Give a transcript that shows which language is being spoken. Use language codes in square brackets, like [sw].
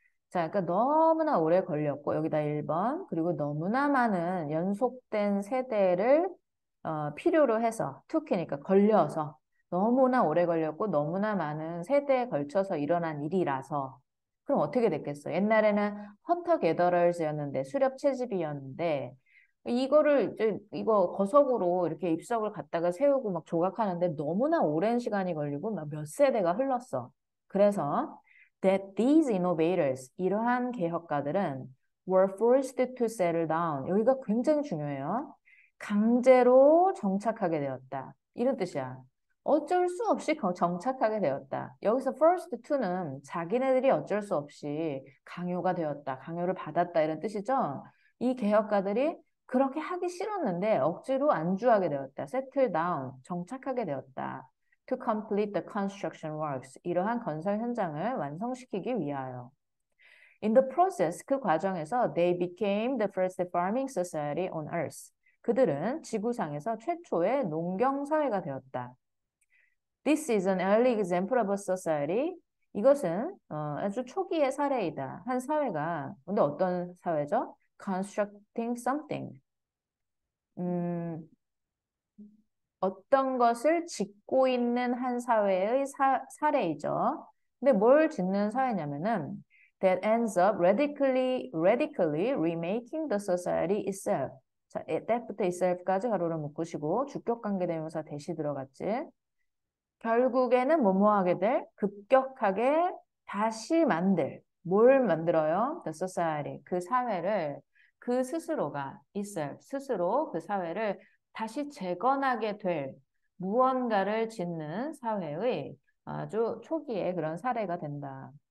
[ko] 자, 그러니까 너무나 오래 걸렸고 여기다 1번 그리고 너무나 많은 연속된 세대를 필요로 해서 투키니까 걸려서 너무나 오래 걸렸고 너무나 많은 세대에 걸쳐서 일어난 일이라서 그럼 어떻게 됐겠어? 옛날에는 헌터 게더럴즈였는데 수렵 채집이었는데 이거 거석으로 이렇게 입석을 갖다가 세우고 막 조각하는데 너무나 오랜 시간이 걸리고 막 몇 세대가 흘렀어. [en] 그래서 that these innovators, [ko] 이러한 개혁가들은 [en] were forced to settle down. [ko] 여기가 굉장히 중요해요. 강제로 정착하게 되었다. 이런 뜻이야. 어쩔 수 없이 정착하게 되었다. 여기서 first to는 자기네들이 어쩔 수 없이 강요가 되었다. 강요를 받았다. 이런 뜻이죠. 이 개혁가들이 그렇게 하기 싫었는데 억지로 안주하게 되었다. [en] settle down, [ko] 정착하게 되었다. [en] to complete the construction works. [ko] 이러한 건설 현장을 완성시키기 위하여. [en] In the process, [ko] 그 과정에서 [en] they became the first farming society on earth. [ko] 그들은 지구상에서 최초의 농경 사회가 되었다. [en] This is an early example of a society. [ko] 이것은 아주 초기의 사례이다. 한 사회가, 근데 어떤 사회죠? [en] Constructing something. [ko] 음, 어떤 것을 짓고 있는 한 사회의 사례이죠. 근데 뭘 짓는 사회냐면은 [en] that ends up radically remaking the society itself. [ko] 자, that부터 itself까지 가로를 묶으시고 주격 관계대명사 대시 들어갔지. 결국에는 뭐뭐 하게 될? 급격하게 다시 만들. 뭘 만들어요? [en] The society. [ko] 그 사회를 그 스스로가 itself, 스스로 그 사회를 다시 재건하게 될 무언가를 짓는 사회의 아주 초기의 그런 사례가 된다.